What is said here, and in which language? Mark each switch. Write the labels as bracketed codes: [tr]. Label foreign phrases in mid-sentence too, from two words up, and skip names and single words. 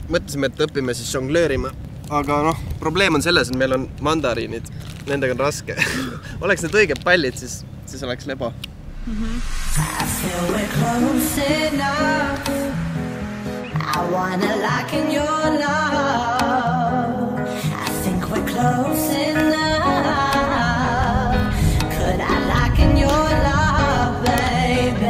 [et] mõtlesime, et õpime siis žonglöörima. Aga noh, probleem on selles, et meil on mandariinid. Nendega on raske. Oleks need õiged pallid, siis oleks lebo. [en] I feel we're close enough. I wanna lock in your love. I think we're close enough. Could I lock in your love, baby?